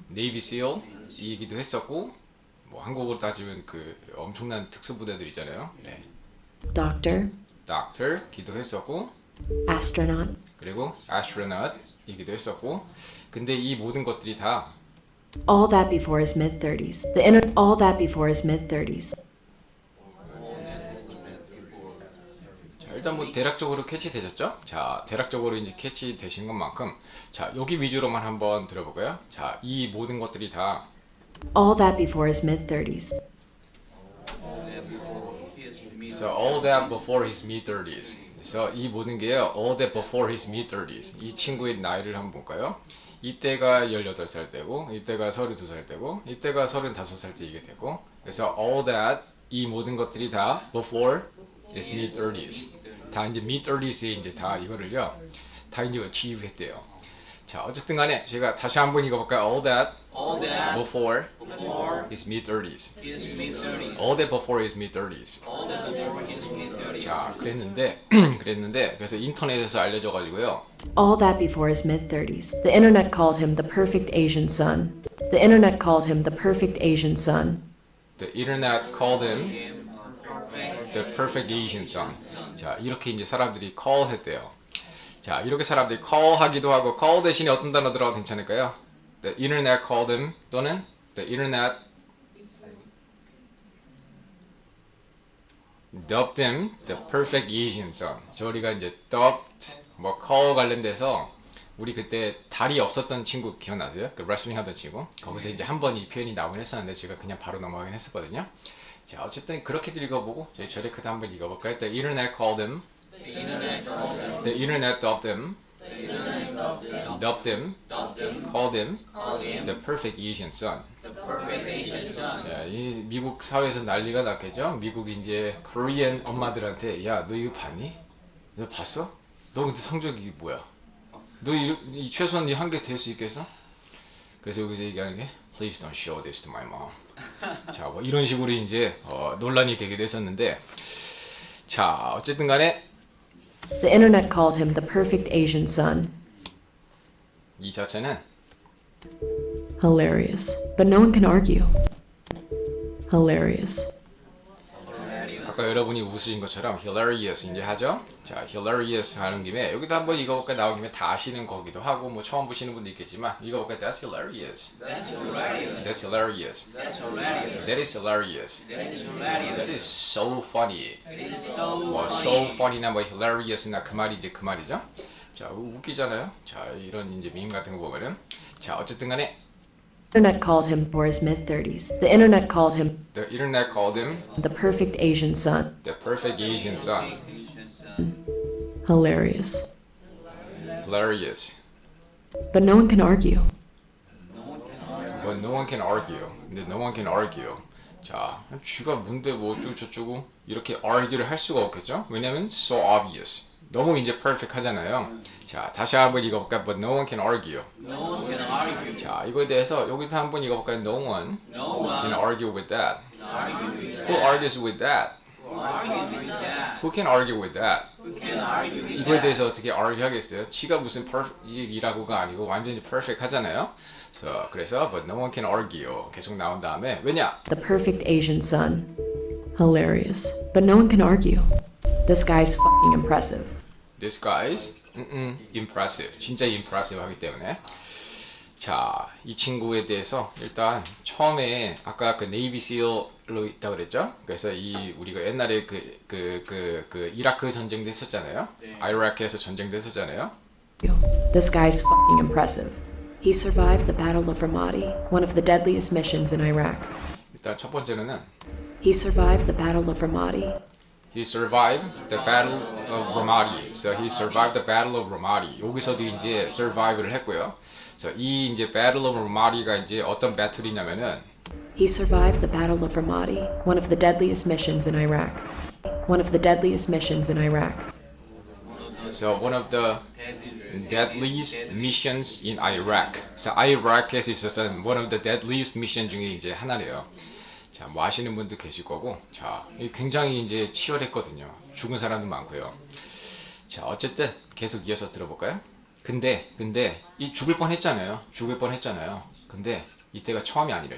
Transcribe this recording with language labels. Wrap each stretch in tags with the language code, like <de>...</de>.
<ko>Navy SEAL 이 얘기도 했었고 뭐 한국으로 따지면 그 엄청난 특수부대들 있잖아요. 네.</ko> <en>doctor,</en> <ko>Doctor 기도 했었고</ko> <en>astronaut,</en> <ko>그리고</ko> <en>astronaut 얘기도</en> <ko>했었고 근데 이 모든 것들이 다</ko> <en>all that before his mid 30s. All that before his mid 30s.</en> <ko>자, 일단 뭐 대략적으로 캐치되셨죠? 자, 대략적으로 이제 캐치되신 것만큼 자, 여기 위주로만 한번 들어볼까요? 자, 이 모든 것들이 다</ko> <en>All that before his mid 30s. So all that before his mid 30s.</en> <ko>그래서 이 모든 게요.</ko> <en>All that before his mid 30s.</en> <ko>이 친구의 나이를 한번 볼까요? 이때가 18살 때고 이때가 32살 때고 이때가 35살 때 이게 되고 그래서</ko> <en>all that</en> <ko>이 모든 것들이 다</ko> <en>before his mid 30s.</en> <ko>다 이제</ko> <en>mid 30s에</en> <ko>이제 다 이거를요. 다 이제 achieve 했대요. 자, 어쨌든 간에 제가 다시 한번 읽어볼까요?</ko> <en>All that before his mid 30s. All that before his mid 30s.</en> <ko>자, 그랬는데 그래서 인터넷에서 알려져 가지고요.</ko> <en>All that before his mid 30s. The internet called him the perfect Asian son. The internet called him the perfect Asian son. The internet called him the perfect Asian son.</en> <ko>자, 이렇게 이제 사람들이 call 했대요. 자, 이렇게 사람들이 call 하기도 하고 call 대신에 어떤 단어 들어가도 괜찮을까요?</ko> <en>The internet called him 또는 the internet dubbed him the perfect Asian son.</en> <ko>저희가 이제 dubbed 뭐 call 관련돼서 우리 그때 다리 없었던 친구 기억나세요? 그 레슬링 하던 친구. 거기서 이제 한 번 이 표현이 나오긴 했었는데 제가 그냥 바로 넘어가긴 했었거든요. 자, 어쨌든 그렇게도 읽어보고 저희 저렇게도 한번 읽어볼까요?</ko> <en>The internet called him. The internet dubbed him. Dubbed him. Called him the perfect Asian son.</en> <ko>자, 이 미국 사회에서 난리가 났겠죠? 미국 이제 코리안 엄마들한테 야, 너 이거 봤니? 너 봤어? 너 근데 성적이 뭐야? 너 이 최소한 이 한 개 될 수 있겠어? 그래서 여기서 얘기하는 게</ko> <en>Please don't show this to my mom.</en> <ko>자, 뭐 이런 식으로 이제 논란이 되기도 했었는데, 자, 어쨌든 간에</ko> <en>The internet called him the perfect Asian son.</en> <ko>이 자체는</ko> <en>Hilarious. But no one can argue. Hilarious.</en> <ko>아까 여러분이 웃으신 것처럼 hilarious 이제 하죠. 자, hilarious 하는 김에 여기도 한번 이거가 나온 김에 다 아시는 거기도 하고 뭐 처음 보시는 분도 있겠지만 이거가</ko> <en>that's hilarious. That's hilarious. That is hilarious. That is so funny.</en> <ko>뭐 so funny나 뭐 hilarious나 그 말이 이제 그 말이죠. 자, 웃기잖아요. 자, 이런 이제 밈 같은 거 보면은 자, 어쨌든 간에</ko> <en>The internet called him for his mid-30s. The internet called him the internet called him the perfect Asian son. the perfect Asian son. Hilarious. Hilarious. But no one can argue. But no one can argue. 근데 no one can argue.</en> <ko>자, 쥐가 뭔데 뭐 어쩌고 저쩌고 이렇게 argue를 할 수가 없겠죠?</ko> <en>왜냐면 so obvious.</en> <ko>너무 이제 perfect 하잖아요. 자, 다시 한번 읽어볼까요?</ko> <en>But no one can argue.</en> <ko>자, 이거에 대해서 여기도 한번 읽어볼까요?</ko> <en>No one can argue with that. Who argues with that? Who can argue with that?</en> <ko>이거에 대해서 어떻게 argue 하겠어요? 지가 무슨 perfect이라고가 아니고 완전히 perfect 하잖아요. 자, 그래서</ko> <en>but no one can argue</en> <ko>계속 나온 다음에 왜냐?</ko> <en>The perfect Asian son. Hilarious. But no one can argue. This guy's fucking impressive. This guy's impressive.</en> <ko>진짜 impressive 하기 때문에 자, 이 친구에 대해서 일단 처음에 아까 그 네이비 실로 있다 그랬죠? 그래서 이 우리가 옛날에 그 이라크 전쟁도 했었잖아요. 이라크에서 전쟁도 했었잖아요.</ko> <en>This guy's fucking impressive. He survived the Battle of Ramadi, one of the deadliest missions in Iraq.</en> <ko>일단 첫 번째로는</ko> <en>He survived the Battle of Ramadi. He survived the Battle of Ramadi. So he survived the Battle of Ramadi.</en> <ko>여기서도 이제 survive를 했고요. 그래서 이 이제 Battle of Ramadi가 이제 어떤 배틀이냐면은</ko> <en>He survived the Battle of Ramadi, one of the deadliest missions in Iraq. One of the deadliest missions in Iraq. So one of the deadliest missions in Iraq.</en> <ko>So Iraq에서 있었던</ko> <en>one of the deadliest mission</en> <ko>중에 이제 하나래요. 자, 뭐 아시는 분도 계실 거고, 자, 굉장히 이제 치열했거든요. 죽은 사람도 많고요. 자, 어쨌든 계속 이어서 들어볼까요? 근데 이 죽을 뻔했잖아요. 근데 이때가 처음이 아니래요.</ko>